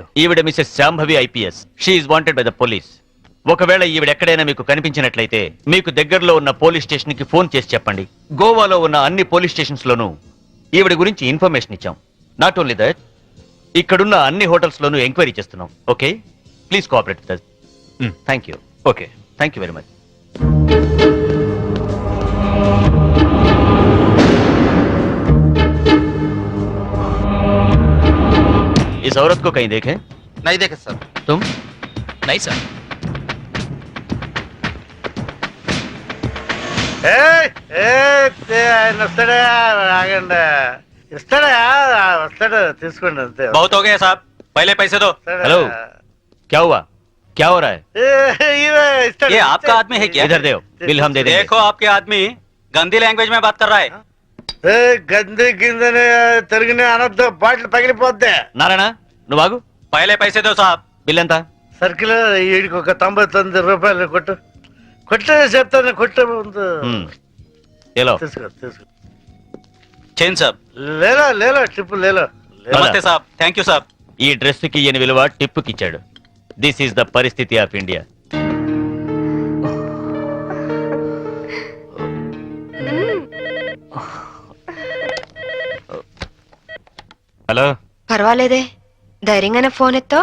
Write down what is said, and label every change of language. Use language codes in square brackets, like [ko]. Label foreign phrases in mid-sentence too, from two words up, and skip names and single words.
[te] ఈవిడ మిసెస్ శాంభవి ఐపీఎస్. [en] she wanted by the police. [te] ఒకవేళ ఈవిడ ఎక్కడైనా మీకు కనిపించినట్లయితే మీకు దగ్గరలో ఉన్న పోలీస్ స్టేషన్ కి ఫోన్ చేసి చెప్పండి. గోవాలో ఉన్న అన్ని పోలీస్ స్టేషన్స్ లోనూ ఈవిడ గురించి ఇన్ఫర్మేషన్ ఇచ్చాం. [en] not only that, [te] ఇక్కడున్న అన్ని హోటల్స్ లోనూ ఎంక్వైరీ చేస్తున్నాం. [en] okay, please cooperate with us. thank you. [te] ఓకే, [en] thank you very much. [hi] इस औरत को कहीं देखे? नहीं देखे सर. तुम? [en] nice sir. [te] ఆయన వస్తాడా? ఆగండి. ఇస్తాడా? వస్తాడు, తీసుకోండి అంతే. [hi] बहुत हो गया साहब, पहले पैसे दो. [te] వస్తాడా? [hi] हेलो, क्या हुआ? क्या हो रहा है? [te] ఇవే ఇస్తాడు. [hi] ये आपका आदमी है क्या? इधर दो, बिल हम दे देंगे. देखो आपके आदमी गंदी लैंग्वेज में बात कर रहा है. [te] గంది కిందని తిరిగిన అనొద్దు, బాటిల్ పగిలిపోద్ది. నారాయణ నువ్వు ఆగు. [hi] पहले पैसे दो साहब. [te] బిల్ ఎంత? సర్కిల్ వీడికి ఒక 99 రూపాయలు కొట్టు. కొట్టే చెప్తాను, కొట్టే ముందు ఏలో తీసుకో తీసుకో. [hi] चेन साहब. लेलो लेलो ट्रिप लेलो. नमस्ते साहब, [en] thank you [hi] साहब. [te] ఈ డ్రెస్ కి ఈయన విలువ టిప్పుకి ఇచ్చాడు. [en] this is the [te] పరిస్థితి [en] of India. [te] హలో. పర్వాలేదే, ధైర్యంగానే ఫోన్ ఎత్తో.